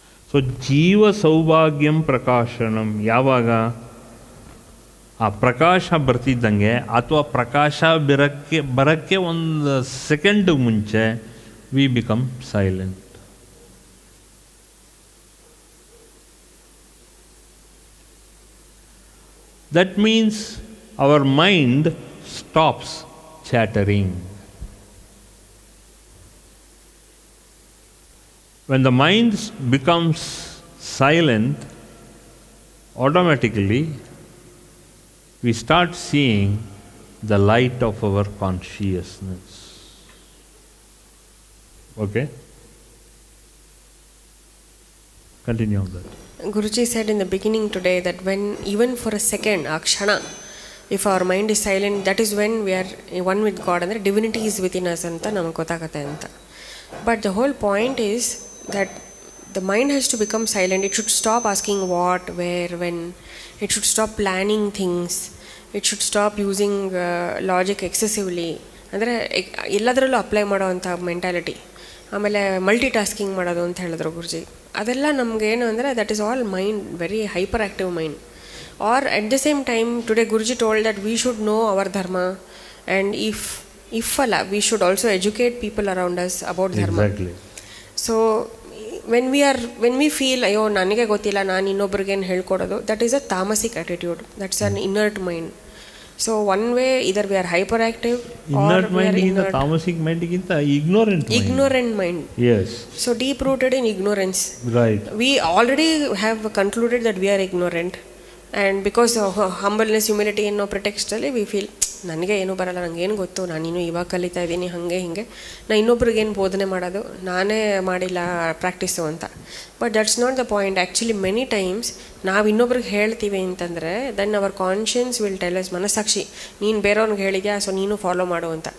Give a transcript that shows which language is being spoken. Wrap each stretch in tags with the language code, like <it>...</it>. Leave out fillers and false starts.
<kn>So ಜೀವ ಸೌಭಾಗ್ಯಂ ಪ್ರಕಾಶನಂ ಯಾವಾಗ ಆ ಪ್ರಕಾಶ ಬರ್ತಿದ್ದಂಗೆ ಅಥವಾ ಪ್ರಕಾಶ ಬರೋಕ್ಕೆ ಒಂದು ಸೆಕೆಂಡ್ ಮುಂಚೆ</kn> <en>We become silent. That means our mind stops chattering. When the mind becomes silent, automatically we start seeing the light of our consciousness. Okay? Continue on that. Guruji said in the beginning today that when even for a second, akshana, if our mind is silent, that is when we are one with God, and the divinity is within us</en> <kn>anta namagu gottagate anta.</kn> <en>But the whole point is that the mind has to become silent. It should stop asking what, where, when. It should stop planning things. It should stop using logic excessively.</en> <kn>ಅಂದರೆ ಎಲ್ಲದರಲ್ಲೂ apply ಮಾಡೋವಂಥ mentality. ಆಮೇಲೆ multi tasking ಮಾಡೋದು ಅಂತ ಹೇಳಿದ್ರು ಗುರುಜಿ. ಅದೆಲ್ಲ ನಮಗೇನು ಅಂದರೆ</kn> <en>That is all mind, very hyperactive mind. Or at the same time, today Guruji told that we should know our dharma, and if Allah, we should also educate people around us about dharma. Exactly. So when we feel</en> <kn>ಅಯ್ಯೋ ನನಗೆ ಗೊತ್ತಿಲ್ಲ, ನಾನು ಇನ್ನೊಬ್ರಿಗೇನು ಹೇಳ್ಕೊಡೋದು,</kn> <en>that is a tamasic attitude. That's an inert mind. So one way, either we are hyperactive or we are inert. Tamasic mind ಗಿಂತ ignorant mind. Yes. So deep rooted in ignorance. Right. We already have concluded that we are ignorant.</en> <kn>And because of humbleness, humility ಅನ್ನೋ ಪ್ರಿಟೆಕ್ಸ್ಟಲ್ಲಿ</kn> <en>we feel</en> <kn>ನನಗೆ ಏನೂ ಬರಲ್ಲ, ನನಗೇನು ಗೊತ್ತು, ನಾನಿನ್ನೂ ಇವಾಗ ಕಲಿತಾ ಇದ್ದೀನಿ, ಹಾಗೆ ಹೀಗೆ ನಾನು ಇನ್ನೊಬ್ರಿಗೇನು ಬೋಧನೆ ಮಾಡೋದು, ನಾನೇ ಮಾಡಿಲ್ಲ ಪ್ರಾಕ್ಟೀಸು ಅಂತ.</kn> <en>But that's not the point. Actually many times</en> <kn>ನಾವು ಇನ್ನೊಬ್ರಿಗೆ ಹೇಳ್ತೀವಿ ಅಂತಂದರೆ</kn> <en>then our conscience will tell us,</en> <kn>ಮನಸ್ಸಾಕ್ಷಿ ನೀನು ಬೇರೆಯವ್ರಿಗೆ ಹೇಳಿದ್ಯಾ, ಸೊ ನೀನು ಫಾಲೋ ಮಾಡು ಅಂತ.</kn>